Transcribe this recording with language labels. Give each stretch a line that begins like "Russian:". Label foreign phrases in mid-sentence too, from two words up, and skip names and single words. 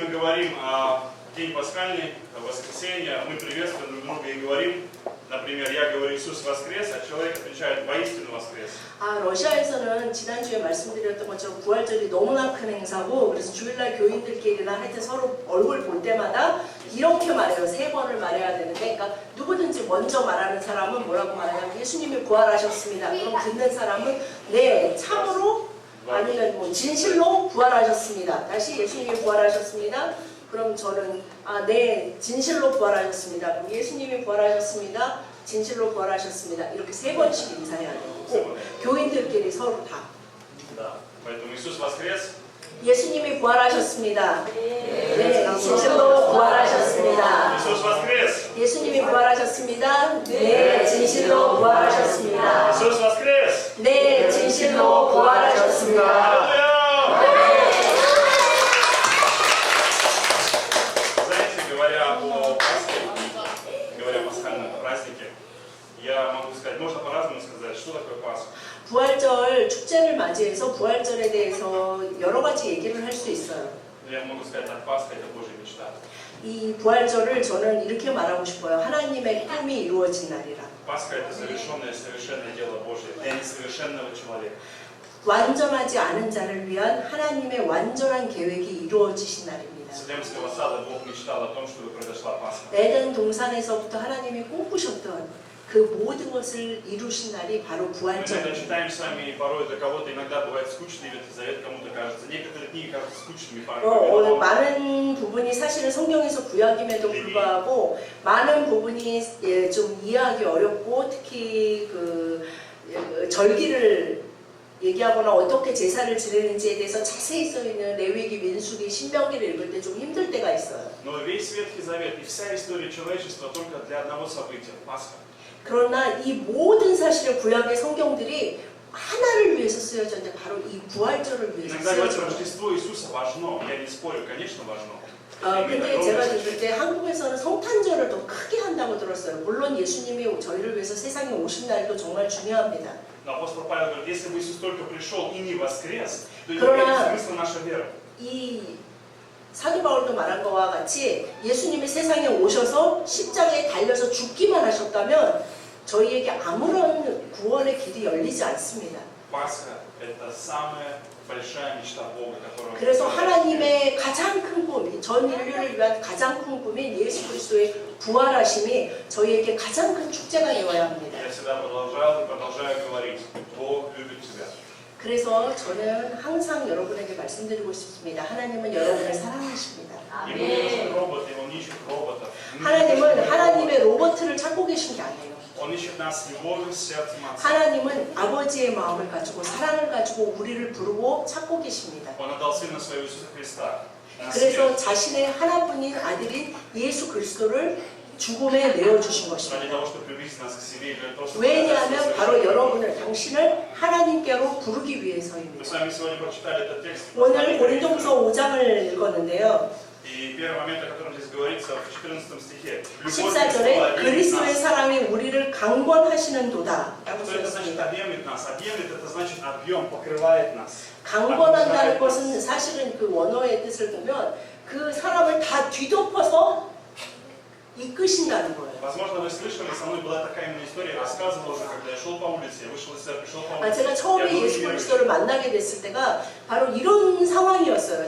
Russian: говорим о день пасхальный, воскресенье, мы приветствуем друг друга и говорим, например, я говорю Иисус воскрес, а человек отвечает воистину воскрес.
Korean: 러시아에서는 지난주에 말씀드렸던 것처럼 부활절이 너무나 큰 행사고 그래서 주일날 교인들끼리나 하여튼 서로 얼굴 볼 때마다 이렇게 말해요. 3번을 말해야 되는데 그러니까 누구든지 먼저 말하는 사람은 뭐라고 말하냐면 예수님이 부활하셨습니다. 그럼 듣는 사람은 네, 참으로 아니면 뭐 진실로 부활하셨습니다. 다시 예수님이 부활하셨습니다. 그럼 저는 네, 진실로 부활하셨습니다. 그럼 예수님이 부활하셨습니다. 진실로 부활하셨습니다. 이렇게 3번씩 인사해야 되고 교인들끼리 서로 다.
Russian: Поэтому Иисус воскрес.
Korean: 예수님이 부활하셨습니다. 네, 진실로 부활하셨습니다.
Russian: Иисус воскрес.
Korean: 예수님이 부활하셨습니다. 네, 진실로 부활하셨습니다.
Russian: Иисус воскрес.
Korean: 네, 진실로 부활하셨습니다.
Russian: Говоря о Пасхе, говоря о пасхальном празднике, я могу сказать, можно по-разному сказать, что такое Пасха.
Korean: 부활절 축제를 맞이해서 부활절에 대해서 여러 가지 얘기를 할 수 있어요.
Russian: Я могу сказать, так, Пасха это Божья мечта.
Korean: 이 부활절을 저는 이렇게 말하고 싶어요. 하나님의 꿈이 이루어진 날이라.
Russian: Пасха это совершенное дело Божье для несовершенного человека.
Korean: 완전하지 않은 자를 위한 하나님의 완전한 계획이 이루어지신 날입니다.
Russian: С Эдемского сада Бог мечтал о том, чтобы произошла Пасха.
Korean: 에덴 동산에서부터 하나님이 꿈꾸셨던 그 모든 것을 이루신 날이 바로
Russian: Мы это
Korean: 부활절입니다.
Russian: читаем с вами, и порой для кого-то иногда бывает скучный Ветхий Завет, кому-то кажется. Некоторые книги кажутся скучными.
Korean: 오늘 많은 부분이 사실은 성경에서 구약임에도 불구하고 많은 부분이 좀 이해하기 어렵고 특히 그 절기를 얘기하거나 어떻게 제사를 지내는지에 대해서 자세히 써있는 레위기, 민수기, 신명기를 읽을 때 좀 힘들 때가 있어요.
Russian: Но весь Ветхий Завет и вся история человечества только для одного события – Пасха.
Korean: 그러나 이 모든 사실을 구약의 성경들이 하나를 위해서 쓰여졌는데 바로 이 부활절을 위해서
Russian: Иногда говорят,
Korean: 쓰여졌어요.
Russian: Рождество Иисуса важно. Я не спорю, конечно, важно.
Korean: 근데 제가 들을 때 한국에서는 성탄절을 더 크게 한다고 들었어요. 물론 예수님이 저희를 위해서 세상에 오신 날도 정말 중요합니다.
Russian: Но апостол Павел говорит, если бы Иисус только пришел и не воскрес, то не
Korean: 그러나
Russian: имеет смысла наша вера.
Korean: 이 사도 바울도 말한 것과 같이 예수님이 세상에 오셔서 십자가에 달려서 죽기만 하셨다면 저희에게 아무런 구원의 길이 열리지 않습니다.
Russian: Пасха – это самая большая мечта Бога, которую.
Korean: 그래서 하나님의 가장 큰 꿈, 전 인류를 위한 가장 큰 꿈인 예수 그리스도의 부활하심이 저희에게 가장 큰 축제가 되어야 합니다.
Russian: Я всегда продолжал и продолжаю говорить, Бог любит тебя.
Korean: 그래서 저는 항상 여러분에게 말씀드리고 싶습니다. 하나님은 여러분을 사랑하십니다.
Russian: Ему нужен робот, и Он ищет роботов.
Korean: 하나님은 하나님의 로봇을 찾고 계신 게 아니에요.
Russian: Он ищет нас любовью, сердцем Отца.
Korean: 하나님은 아버지의 마음을 가지고 사랑을 가지고 우리를 부르고 찾고 계십니다.
Russian: Он отдал Сына Своего Иисуса Христа.
Korean: 그래서 자신의 하나뿐인 아들인 예수 그리스도를 죽음에 내어주신 것입니다.
Russian: Ради того, чтобы приблизить нас к себе, для того, чтобы
Korean: 왜냐하면 바로 여러분을, 당신을 하나님께로 부르기
Russian: Мы
Korean: 위해서입니다.
Russian: с вами сегодня прочитали этот текст.
Korean: 오늘 고린도후서 5장을 읽었는데요.
Russian: И первый момент, о котором здесь говорится, в 14 стихе.
Korean: 14절에 그리스도의 사랑이 우리를 강권하시는도다 라고
Russian: Что это значит
Korean: 쓰였습니다.
Russian: объемлет нас? Объемлет это значит объем, покрывает нас.
Korean: 강권한다는 것은 사실은 그 원어의 뜻을 보면 그 사람을 다 뒤덮어서 이끄신다는 거예요.
Russian: Возможно, вы слышали, со мной была такая именно история, рассказывал уже, когда я шел по улице, я вышел из церкви, шел по улице.
Korean: 제가 처음에 예수 그리스도를 만나게 됐을 때가 바로 이런 상황이었어요.